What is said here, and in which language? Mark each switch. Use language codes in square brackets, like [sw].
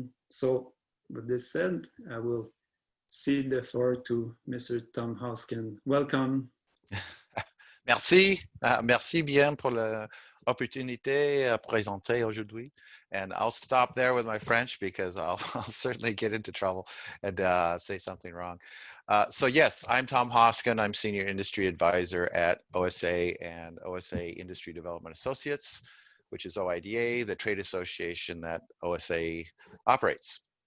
[en] So with this said, I will cede the floor to Mr. Tom Hausken. Welcome. [fr] Merci. Merci bien pour l'opportunité à présenter aujourd'hui. [en] And I'll stop there with my French because I'll certainly get into trouble and say something wrong. So yes, I'm Tom Hausken. I'm Senior Industry Advisor at OSA and OSA Industry Development Associates, which is OIDA, the trade association that OSA operates.